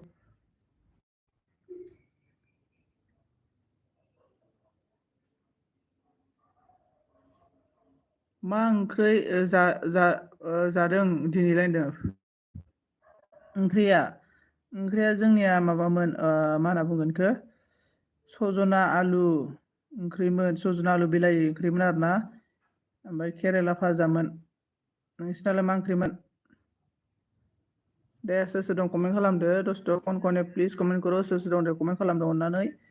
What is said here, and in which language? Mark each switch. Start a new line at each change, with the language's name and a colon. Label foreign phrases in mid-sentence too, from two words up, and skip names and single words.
Bodo: मा ओंख्रै जादों दिनैलाय होनदों ओंख्रिया जोंनिया माबामोन मा होनना बुंगोन बेखौ सजना आलु ओंख्रिमोन सजना आलु बिलाइ ओंख्रिमोन आरोना ओमफ्राय केरेला भाजामोन नोंसिनालाय मा ओंख्रिमोन दे सोर दं कमेन्ट खालामदो
Hindi: दस्त कौन है प्लिज कमेन्ट करो
Bodo: सोर दं दे कमेन्ट खालामदो अननानै